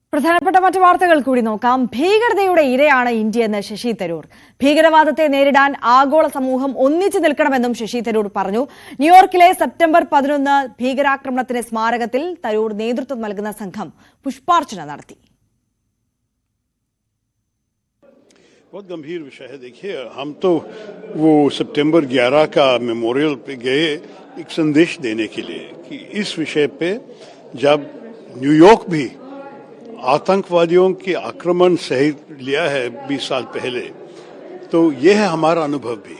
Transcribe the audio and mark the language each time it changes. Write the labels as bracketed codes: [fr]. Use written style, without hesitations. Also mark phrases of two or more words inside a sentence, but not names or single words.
[ml] പ്രധാനപ്പെട്ട മറ്റു വാർത്തകൾ കൂടി നോക്കാം. ഭീകരതയുടെ ഇരയാണ് ഇന്ത്യയെന്ന് ശശി തരൂർ. ഭീകരവാദത്തെ നേരിടാൻ ആഗോള സമൂഹം ഒന്നിച്ചു നിൽക്കണമെന്നും ശശി തരൂർ പറഞ്ഞു. ന്യൂയോർക്കിലെ സെപ്റ്റംബർ 11 ഭീകരാക്രമണത്തിന് സ്മാരകത്തിൽ തരൂർ നേതൃത്വം നൽകുന്ന സംഘം പുഷ്പാർച്ചന നടത്തി. [hi] बहुत गंभीर विषय है. देखिए, हम तो वो सितंबर 11 का मेमोरियल पे गए एक संदेश देने के लिए कि इस विषय पे जब न्यूयॉर्क भी आतंकवादियों के आक्रमण सह लिया है 20 साल पहले, तो ये है हमारा अनुभव भी.